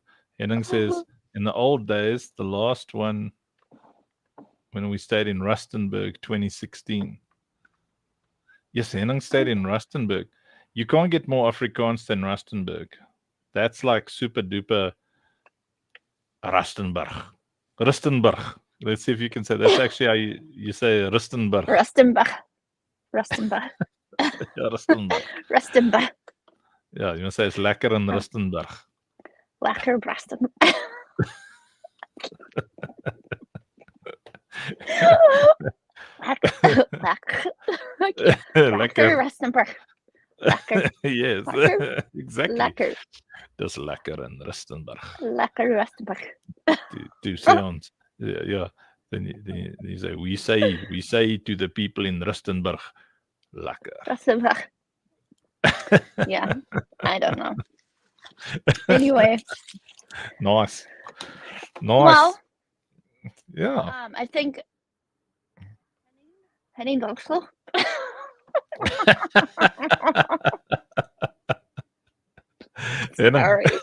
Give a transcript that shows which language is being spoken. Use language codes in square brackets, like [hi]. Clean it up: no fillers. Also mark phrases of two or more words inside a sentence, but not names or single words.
[en] Henning says, in the old days, the last one when we stayed in Rustenburg, 2016. Yes, Henning stayed in Rustenburg. You can't get more Afrikaans than Rustenburg. That's like super duper Rustenburg. Rustenburg. Let's see if you can say that's actually how you say Rustenburg. Rustenburg. Rustenburg. [af] Ja, Rustenburg. Rustenburg. Ja, [en] you must say it's lekker in Rustenburg. Lekker Rustenburg. Lekker Rustenburg. Lekker. Yes, Lekker. exactly. Lekker. [af] Dis lekker in Rustenburg. Lekker Rustenburg. [en] To sounds. Yeah. Then you say we say to the people in Rustenburg, lekker. Rustenburg. Yeah, I don't know. Anyway. Nice. Well, yeah. I think Henning Doxel. Sorry.